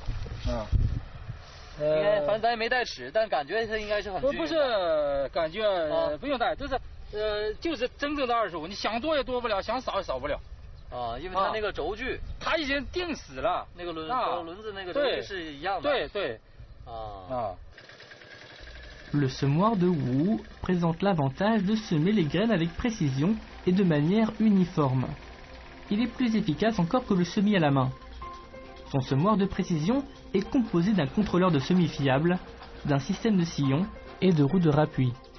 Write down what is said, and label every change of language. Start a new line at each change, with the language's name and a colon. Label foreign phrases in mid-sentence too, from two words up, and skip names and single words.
Chinese: 应该，反正咱也没带尺，但感觉它应该是很均匀。不是感觉不用带，就是就是真正的25，你想多也多不了，想少也少不了。因为它那个轴距，它已经定死了，那个轮子那个轴距是一样的。对。
French: Le semoir de Wu présente l'avantage de semer les graines avec précision et de manière uniforme. Il est plus efficace encore que le semis à la main. Son semoir de précision est composé d'un contrôleur de semis fiable, d'un système de sillon et de roues de rappui.